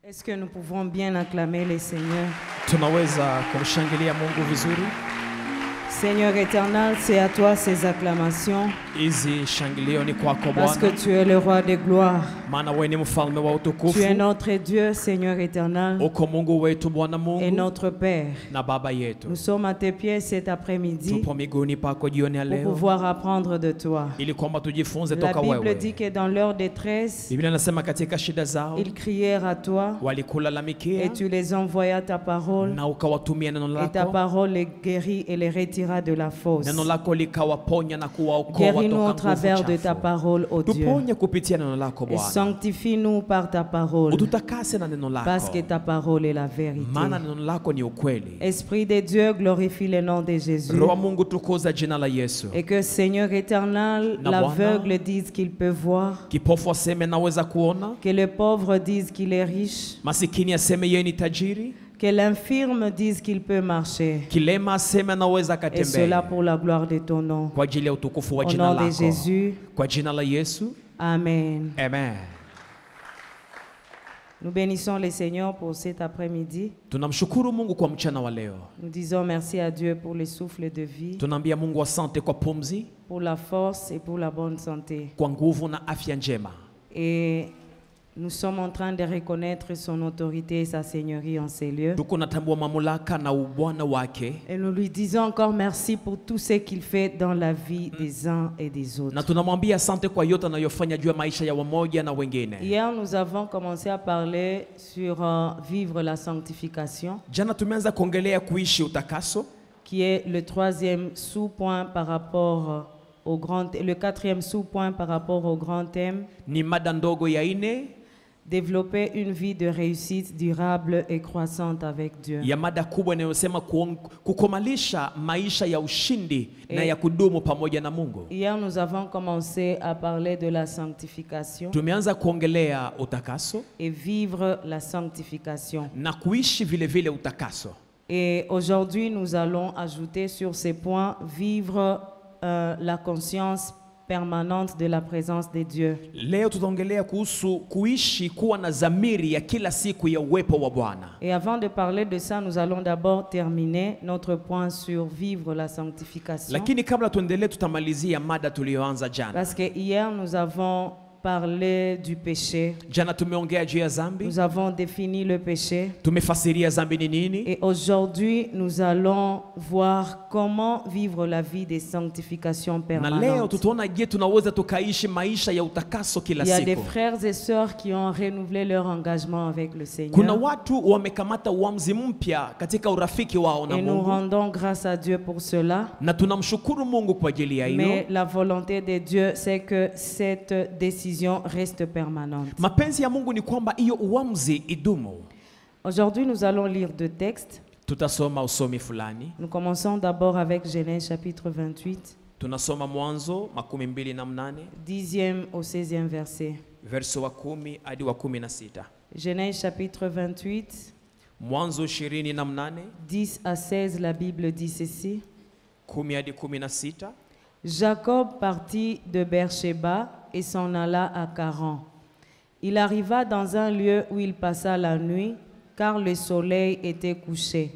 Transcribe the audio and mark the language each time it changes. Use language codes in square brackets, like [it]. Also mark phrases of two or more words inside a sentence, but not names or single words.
[fr] que nous pouvons bien acclamer le Seigneur. [sw] Tunaweza kumshangilia Mungu vizuri. [fr] Seigneur éternel, c'est à toi ces acclamations. [sw] Hizi shangilio ni kwako [fr] Parce que [sw] Bwana. [fr] tu es le roi de gloire. [sw] Maana wewe ni mfalme wa utukufu. [fr] Tu es notre Dieu, Seigneur éternel, [sw] Uko Mungu wetu Bwana [fr] et [sw] Mungu [fr] notre Père. [sw] na Baba yetu. [fr] Nous sommes à tes pieds cet après-midi [sw] Tupo miguuni pako jioni ya [fr] pour [sw] leo [fr] pouvoir apprendre de toi. [sw] ili kwamba tujifunze [fr] La [sw] toka [fr] Bible dit [sw] wewe. [fr] que dans leur détresse, [sw] Biblia inasema katika shida zao [fr] ils crièrent à toi [sw] walikulalamikia [fr] et tu les envoyas ta parole. [sw] na ukawatumia neno [fr] Et ta [sw] lako. [fr] parole les guérit et les retira de la fosse. [sw] Neno lako likawaponya na kuwaokoa [fr] Guéris-nous au [sw] toka [fr] travers [sw] nguvu [fr] de ta [sw] chafu. [fr] parole, ô Dieu. [sw] Tuponye kupitia neno lako [fr] Et [sw] Bwana. [fr] sanctifie-nous par ta parole. [sw] Ututakase na neno [fr] Parce [sw] lako. [fr] que ta parole est la vérité. [sw] Maana neno lako ni ukweli. [fr] Esprit de Dieu, glorifie le nom de Jésus. [sw] Roho wa Mungu tukuza jina la Yesu. [fr] Et que Seigneur éternel, [sw] Na [fr] l'aveugle dise qu'il peut voir. [sw] Kipofu aseme naweza kuona. [fr] Que le pauvre dise qu'il est riche. [sw] Masikini aseme yeye ni tajiri. [fr] Que l'infirme dise qu'il peut marcher. [sw] Kilema aseme anaweza [fr] Et cela [sw] katembea. [fr] pour la gloire de ton nom. [sw] Kwa ajili ya utukufu wa [fr] Au [sw] jina [fr] nom de [sw] lako. [fr] Jésus. [sw] Kwa jina la Yesu. [fr] Amen. [sw] Amen. [fr] Nous bénissons le Seigneur pour cet après-midi. [sw] Tunamshukuru Mungu kwa mchana wa leo. [fr] Nous disons merci à Dieu pour le souffle de vie, [sw] Tunaambia Mungu asante kwa pumzi, [fr] pour la force et pour la bonne santé. [sw] kwa nguvu na afya njema. [fr] Et nous sommes en train de reconnaître son autorité et sa seigneurie en ces lieux. [sw] Tuko natambua mamlaka na ubwana wake. [fr] Et nous lui disons encore merci pour tout ce qu'il fait dans la vie des uns et des autres. [sw] Na tunamwambia asante kwa yote anayofanya juu ya maisha ya wamoja na wengine. [fr] Hier, nous avons commencé à parler sur vivre la sanctification, [sw] Jana tumeanza kuongelea kuishi utakaso, [fr] qui est le troisième sous-point par rapport au grand, le quatrième sous-point par rapport au grand thème. [sw] ni mada ndogo ya ine [fr] Développer une vie de réussite durable et croissante avec Dieu. [sw] ya mada kubwa inayosema kukomalisha maisha ya ushindi na ya kudumu pamoja na Mungu. [fr] Hier, nous avons commencé à parler de la sanctification [sw] Tumeanza kuongelea utakaso [fr] et vivre la sanctification. [sw] na kuishi vile vile utakaso. [fr] Et aujourd'hui, nous allons ajouter sur ces points vivre la conscience permanente de la présence de Dieu. [sw] Leo tutaongelea kuhusu kuishi kuwa na dhamiri ya kila siku ya uwepo wa Bwana. [fr] Et avant de parler de ça, nous allons d'abord terminer notre point sur vivre la sanctification. [sw] Lakini kabla tuendelee, tutamalizia mada tuliyoanza jana. [fr] Parce que hier, nous avons parlé du péché. [sw] Jana tumeongea juu ya dhambi, [fr] Nous avons défini le péché. [sw] tumefasiria dhambi ni nini. [fr] Et aujourd'hui, nous allons voir comment vivre la vie de sanctification [sw] Na leo [fr] permanente. [sw] tutaona je, tunaweza tukaishi maisha ya utakaso kila [fr] Il y a des [sw] siku. [fr] frères et sœurs qui ont renouvelé leur engagement avec le [sw] Kuna [fr] Seigneur. [sw] watu wamekamata uamuzi mpya katika urafiki wao na [fr] Et nous [sw] Mungu, [fr] rendons grâce à Dieu pour cela. [sw] na tunamshukuru Mungu kwa ajili ya [fr] Mais [sw] hilo. [fr] la volonté de Dieu, c'est que cette décision reste permanente. [sw] Mapenzi ya Mungu ni kwamba hiyo uamuzi idumu. [fr] Aujourd'hui, nous allons lire deux textes. [sw] Tutasoma usomi fulani. [fr] Nous commençons d'abord avec Genèse chapitre 28, [sw] Tunasoma Mwanzo 28 [fr] 10e au 16e verset. [sw] verso wa 10 hadi wa 16. [fr] Genèse chapitre 28, [sw] Mwanzo 28 [fr] 10 à 16, la Bible dit ceci. [sw] 10 hadi 16. [fr] Jacob partit de Beersheba et s'en alla à Charan. Il arriva dans un lieu où il passa la nuit, car le soleil était couché.